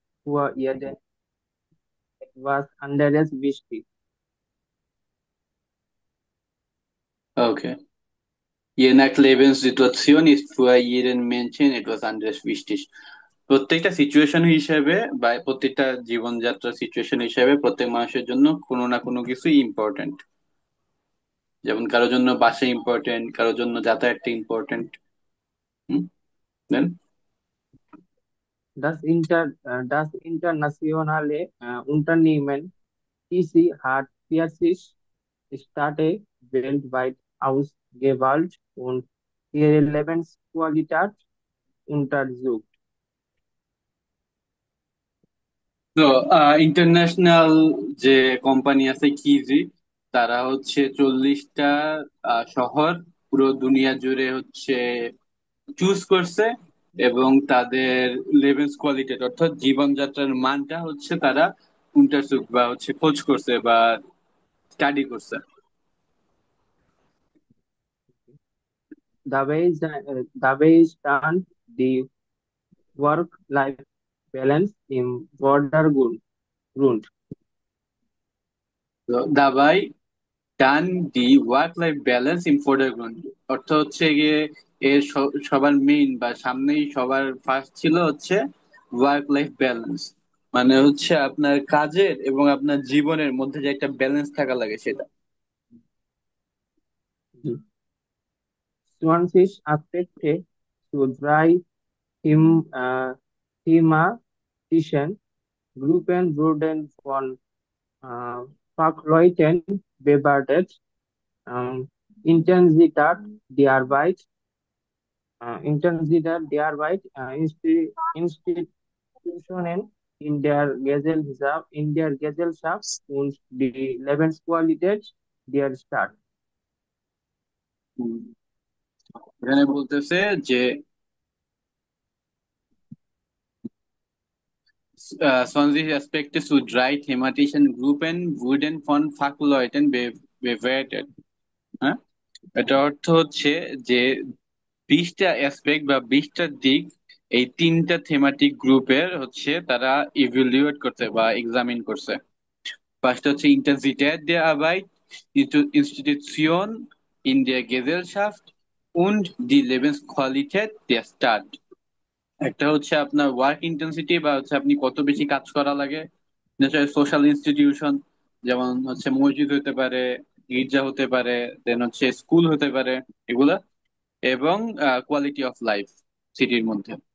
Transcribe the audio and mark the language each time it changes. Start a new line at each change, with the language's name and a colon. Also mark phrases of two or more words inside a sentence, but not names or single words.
German: vor jeden etwas anderes wichtig. Okay. Je nach Lebenssituation ist für jeden Menschen etwas anderes wichtig.
Bangla: প্রত্যেকটা সিচুয়েশন হিসেবে বা প্রত্যেকটা জীবনযাত্রার সিচুয়েশন হিসেবে প্রত্যেক মানুষের জন্য কোনো না কোনো কিছু ইম্পর্টেন্ট। যেমন কারোর জন্য বাসা ইম্পর্টেন্ট, কারোর জন্য যাতায়াতটা ইম্পর্টেন্ট। হুম, দেন
German: Das internationale Unternehmen TC hat 40 Städte weltweit ausgewählt und ihre Lebensqualität untersucht.
Bangla: তো ইন্টারন্যাশনাল যে কোম্পানি আছে কিজি, তারা হচ্ছে 40টা শহর পুরো দুনিয়া জুড়ে হচ্ছে চুজ করছে, এবং তাদের লেভেলস কোয়ালিটি অর্থাৎ জীবনযাত্রার মানটা হচ্ছে তারা ইন্টারসুক বা হচ্ছে খোঁজ করছে বা স্টাডি করছে।
German: Dabei stand die Work-Life Balance im Vordergrund. Dabei stand die Work-Life-Balance im Vordergrund,
Bangla: অর্থ হচ্ছে গিয়ে এর সবার মেইন বা সামনেই সবার ফার্স্ট ছিল হচ্ছে
English: work life balance.
Bangla: মানে হচ্ছে আপনার কাজের এবং আপনার জীবনের মধ্যে যে একটা ব্যালেন্স থাকা লাগে সেটা।
German: 20 Aspekte zu drei thematischen Gruppen wurden von äh, Fachleuten bewertet. Intensität der Arbeit, Institutionen in der Gesellschaft und die Lebensqualität der Stadt.
Bangla: হুম, এখানে বলতেছে যে
German: 20 Aspekte zu drei thematischen Gruppen wurden von Fachleuten bewertet।
Bangla: হ্যাঁ, এটা অর্থ হচ্ছে যে 20টা অ্যাসপেক্ট বা 20টা দিক এই তিনটা থেমাটিক গ্রুপের হচ্ছে তারা ইভ্যালুয়েট করছে বা এক্সামিন করছে। ফার্স্ট হচ্ছে
German: Intensität der Arbeit, Institution in der Gesellschaft und die Lebensqualität der Stadt।
Bangla: একটা হচ্ছে আপনার
English: work intensity
Bangla: বা হচ্ছে আপনি কত বেশি কাজ করা লাগে,
English: social institution,
Bangla: যেমন হচ্ছে মসজিদ হতে পারে, গির্জা হতে পারে, দেন হচ্ছে স্কুল হতে পারে, এগুলা, এবং
English: quality of life
Bangla: সিটির মধ্যে।